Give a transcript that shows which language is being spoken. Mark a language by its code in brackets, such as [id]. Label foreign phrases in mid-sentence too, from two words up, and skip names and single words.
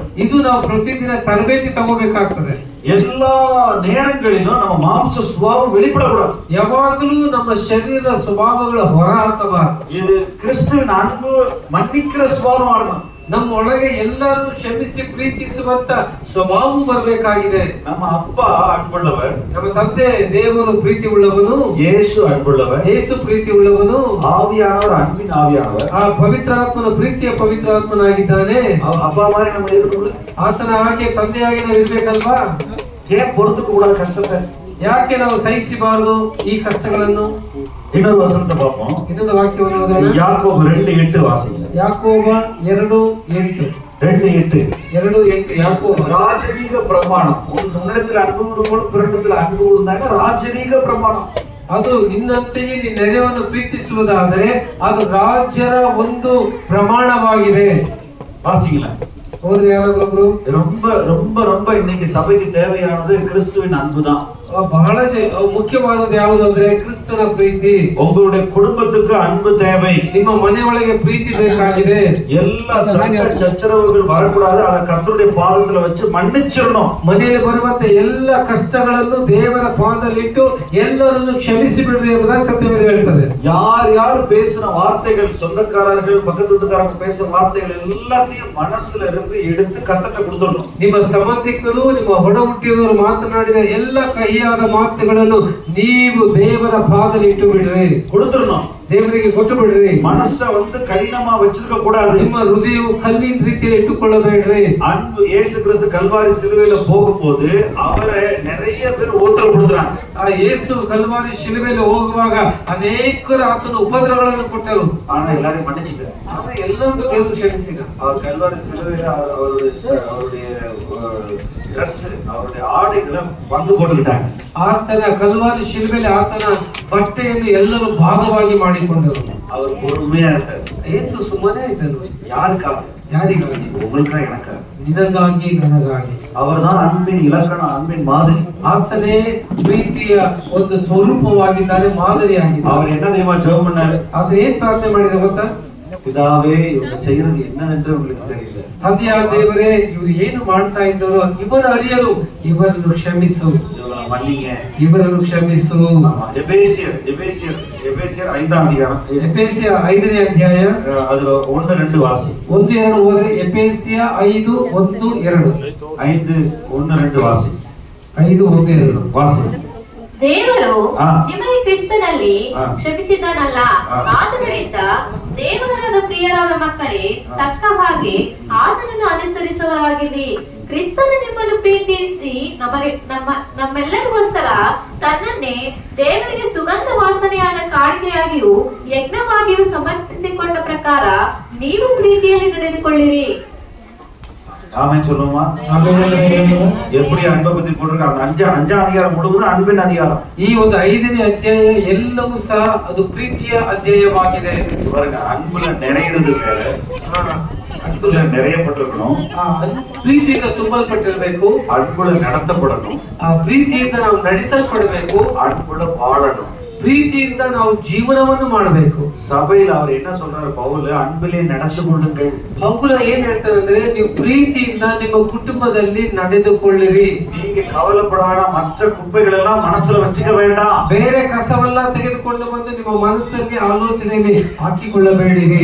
[kn] ಇದು ನಾವು ಪ್ರತಿದಿನ ತರಬೇತಿ ತಗೋಬೇಕಾಗ್ತದೆ. [ta] எல்லா நேரங்களிலும் நம்ம மாம்ச சுபாவம் வெளிப்படக்கூடாது. [kn] ಯಾವಾಗಲೂ ನಮ್ಮ ಶರೀರದ ಸ್ವಭಾವಗಳ ಹೊರ ಹಾಕಬಾರದು. [ta] இது கிறிஸ்துவின் அன்பு மன்னிக்கிற சுபாவம் வரணும். [kn] ನಮ್ಮ ಒಳಗೆ ಎಲ್ಲರನ್ನು ಕ್ಷಮಿಸಿ ಪ್ರೀತಿಸುವಂತ ಸ್ವಭಾವ ಬರಬೇಕಾಗಿದೆ. [ta] நம்ம அப்பா அன்புள்ளவர், [kn] ನಮ್ಮ ತಂದೆ ದೇವರು ಪ್ರೀತಿ ಉಳ್ಳವನು, [ta] இயேசு அன்புள்ளவர், [kn] ಯೇಸು ಪ್ರೀತಿ ಉಳ್ಳವನು, [ta] ஆவியானவர் அன்பின் ஆவியானவர். [kn] ಆ ಪವಿತ್ರಾತ್ಮನ ಪ್ರೀತಿಯ ಪವಿತ್ರಾತ್ಮನಾಗಿದ್ದಾನೆ. [ta] அப்பா மாதிரி நம்ம இருக்கணும்ல. [kn] ಆತನ ಹಾಗೆ ತಂದೆಯಾಗಿ ನಾವು ಇರ್ಬೇಕಲ್ವಾ? [ta] ஏன் பொறுத்துக்க கூடாது கஷ்டத்தை? [kn] ಯಾಕೆ ನಾವು ಸಹಿಸಬಾರದು ಈ ಕಷ್ಟಗಳನ್ನು? [ta] இன்னொரு வசனத்தை பார்ப்போம். [kn] ಇನ್ನೊಂದು ವಾಕ್ಯವನ್ನು ಓದೋಣ. [ta] யாக்கோபு 2:8 வாசிங்க. [kn] ಯಾಕೋಬ 2:8. 2:8 ಯಾಕೋಬ. [ta] ராஜரீக பிரமாணம். உன்னிடத்தில் அன்பு கூறும்போது பிறனிடத்தில் அன்பு கூர்ந்தாங்க ராஜரீக பிரமாணம். [kn] ಅದು ನಿನ್ನಂತೆಯೇ ನಿನ್ನ ನೆರೆಯನ್ನು ಪ್ರೀತಿಸುವುದಾದರೆ ಅದು ರಾಜರ ಒಂದು ಪ್ರಮಾಣವಾಗಿದೆ. [ta] வாசிங்களா? [kn] ಹೋದ್ರೆ ಯಾರಾದ್ರೊಬ್ರು? [ta] ரொம்ப ரொம்ப ரொம்ப இன்னைக்கு சபைக்கு தேவையானது கிறிஸ்துவின் அன்புதான். [kn] ಬಹಳ ಮುಖ್ಯವಾದದ್ದು ಯಾವುದು ಅಂದ್ರೆ ಕ್ರಿಸ್ತನ ಪ್ರೀತಿ. [ta] உங்களுடைய குடும்பத்துக்கு அன்பு தேவை. [kn] ನಿಮ್ಮ ಮನೆಯೊಳಗೆ ಪ್ರೀತಿ ಬೇಕಾಗಿದೆ. [ta] எல்லா சண்டை சச்சரவுகள் வரக்கூடாது. அதை கர்த்தருடைய பாதத்துல வச்சு மன்னிச்சிடணும். [kn] ಮನೆಯಲ್ಲಿ ಬರುವಂತ ಎಲ್ಲ ಕಷ್ಟಗಳನ್ನು ದೇವರ ಪಾದದಲ್ಲಿಟ್ಟು ಎಲ್ಲರನ್ನು ಕ್ಷಮಿಸಿ ಬಿಡ್ರಿ ಎಂಬುದಾಗಿ ಸತ್ಯವೇದ ಹೇಳ್ತದೆ. [ta] யார் யார் பேசின வார்த்தைகள், சொந்தக்காரர்கள் பக்கத்து வீட்டுக்காரங்க பேசின வார்த்தைகள் எல்லாத்தையும் மனசுல இருந்து எடுத்து கர்த்தர்ட்ட கொடுத்துடணும். [kn] ನಿಮ್ಮ ಸಂಬಂಧಿಕರು, ನಿಮ್ಮ ಹೊಡ ಹುಟ್ಟಿದವರು ಮಾತನಾಡಿದ ಎಲ್ಲ ಕಹಿಯಾದ ಮಾತುಗಳನ್ನು ನೀವು ದೇವರ ಪಾದದಲ್ಲಿ ಇಟ್ಟು ಬಿಡ್ರಿ, [ta] கொடுத்துடணும். [kn] ದೇವರಿಗೆ ಕೊಟ್ಟು ಬಿಡ್ರಿ. [ta] மனச கடினமா வச்சிருக்க கூடாது. [kn] ನಿಮ್ಮ ಹೃದಯವು ಕಲ್ಲಿನ ರೀತಿಯಲ್ಲಿ ಇಟ್ಟುಕೊಳ್ಳಬೇಡ್ರಿ. [ta] அன்பு இயேசு கிறிஸ்து கல்வாரி சிலுவையில போகும்போது அவரை நிறைய பேர் உத்தரவு கொடுத்தாங்க. [kn] ಆ ಯೇಸು ಕಲ್ವಾರಿ ಶಿಲುಬೆಯಲ್ಲಿ ಹೋಗುವಾಗ ಅನೇಕರು ಆತನ ಉಪದ್ರವಗಳನ್ನು ಕೊಟ್ಟರು. [ta] ஆனா எல்லாரையும் மன்னிச்சிட்டார். [kn] ಆದ್ರೆ ಎಲ್ಲರನ್ನು ದೇವರು ಕ್ಷಮಿಸಿದ. [ta] அவர் கல்வாரி சிலுவையில அவருடைய ட்ரெஸ், அவருடைய ஆடைகளை பங்கு போட்டுக்கிட்டாங்க. [kn] ಆತನ ಕಲ್ವಾರಿ ಶಿಲುಬೆಯಲ್ಲಿ ಆತನ ಬಟ್ಟೆಯನ್ನು ಎಲ್ಲರೂ ಭಾಗವಾಗಿ ಮಾಡಿಕೊಂಡರು. [ta] அவர் பொறுமையா இருந்தார். [kn] ಯೇಸು ಸುಮ್ಮನೆ ಇದ್ದರು. [ta] யாருக்காக? [kn] ಯಾರಿಗಾಗಿ? [ta] உங்களுக்கா எனக்கா? [kn] ನಿನಗಾಗಿ, ನನಗಾಗಿ. [ta] அவர்தான் அன்பின் இலக்கணம், அன்பின் மாதிரி. [kn] ಆತನೇ ಪ್ರೀತಿಯ ಒಂದು ಸ್ವರೂಪವಾಗಿದ್ದಾನೆ, ಮಾದರಿಯಾಗಿದ್ದಾನೆ. [ta] அவர் என்ன தெரியுமா ஜெபம் பண்ணாரு? [kn] ಆತ ಏನ್ ಪ್ರಾರ್ಥನೆ ಮಾಡಿದ ಗೊತ್ತಾ? [ta] பிதாவே, இவங்க செய்யறது என்னதென்று உங்களுக்கு தெரியல. [kn] ತಂದೆಯ ದೇವರೇ, ಇವರು ಏನು ಮಾಡ್ತಾ ಇದ್ದಾರೋ ಇವರ ಅರಿಯರು, ಇವರನ್ನು ಕ್ಷಮಿಸು, [ta] இவங்களை மன்னிங்க. [kn] ಇವರನ್ನು ಕ್ಷಮಿಸು. [ta] எபேசியர் 5ஆம் அதிகாரம், [kn] ಎಫೆಸಿಯ 5ನೇ ಅಧ್ಯಾಯ [ta] அதுல 1-2 வாசி. [kn] 1-2 ಓದ್ರೆ. ಎಫೆಸಿಯ 5:1-2. [ta] 5:1-2 வாசி. 5:1-2 வாசி. [kn] ದೇವರು ಹಾ. ನಿಮಗೆ ಕ್ರಿಸ್ತನಲ್ಲಿ ಹಾ. ಕ್ಷಮಿಸಿದ್ದಾನಲ್ಲ, ಹಾ. ಆದುದರಿಂದ ದೇವರಾದ ಪ್ರಿಯರಾದ ಮಕ್ಕಳೇ, ತಕ್ಕ ಹಾಗೆ ಆತನನ್ನು ಅನುಸರಿಸುವವರಾಗಿರಿ. ಕ್ರಿಸ್ತನು ನಿಮ್ಮನ್ನು ಪ್ರೀತಿಸಿ ನಮ್ಮೆಲ್ಲರಿಗೋಸ್ಕರ ತನ್ನನ್ನೇ ದೇವರಿಗೆ ಸುಗಂಧ ವಾಸನೆಯಾದ ಕಾಣಿಕೆಯಾಗಿಯೂ ಯಜ್ಞವಾಗಿಯೂ ಸಮರ್ಪಿಸಿಕೊಂಡ ಪ್ರಕಾರ ನೀವು ಪ್ರೀತಿಯಲ್ಲಿ ನಡೆದುಕೊಳ್ಳಿರಿ. [ta] ஆமென் சொல்லுமா? எப்படி அன்பை பத்தி போட்டிருக்காங்க? 5ஆம் அதிகாரம் முழுவதும் அன்பின் அதிகாரம். [kn] ಈ ಒಂದು 5ನೇ ಅಧ್ಯಾಯ ಎಲ್ಲವೂ ಸಹ ಅದು ಪ್ರೀತಿಯ ಅಧ್ಯಾಯವಾಗಿದೆ. [ta] பாருங்க, அன்புல நிறையிறது வேற, அன்புல நிறையப்பட்டிருக்கணும். [kn] ಪ್ರೀತಿಯಿಂದ ತುಂಬಲ್ಪಟ್ಟಿರಬೇಕು, [ta] அன்புல நடத்தப்படணும், [kn] ಆ ಪ್ರೀತಿಯಿಂದ ನಾವು ನಡೆಸಲ್ಪಡಬೇಕು, [ta] அன்புல வாழணும். [kn] ಪ್ರೀತಿಯಿಂದ ನಾವು ಜೀವನವನ್ನು ಮಾಡಬೇಕು. [ta] சபையில அவர் என்ன சொல்றாரு? பவுல் அன்பிலே நடந்து கொள்ளுங்கள். [kn] ಪೌಲ ಏನ್ ಹೇಳ್ತಾರೆ ಅಂದ್ರೆ, ನೀವು ಪ್ರೀತಿಯಿಂದ ನಿಮ್ಮ ಕುಟುಂಬದಲ್ಲಿ ನಡೆದುಕೊಳ್ಳಿರಿ. [ta] நீங்க கவலைப்படாத மற்ற குப்பைகள் எல்லாம் மனசுல வச்சுக்க வேண்டாம். [kn] ಬೇರೆ ಕಸವೆಲ್ಲ ತೆಗೆದುಕೊಂಡು ಬಂದು ನಿಮ್ಮ ಮನಸ್ಸಲ್ಲಿ ಆಲೋಚನೆಯಲ್ಲಿ ಹಾಕಿಕೊಳ್ಳಬೇಡಿರಿ.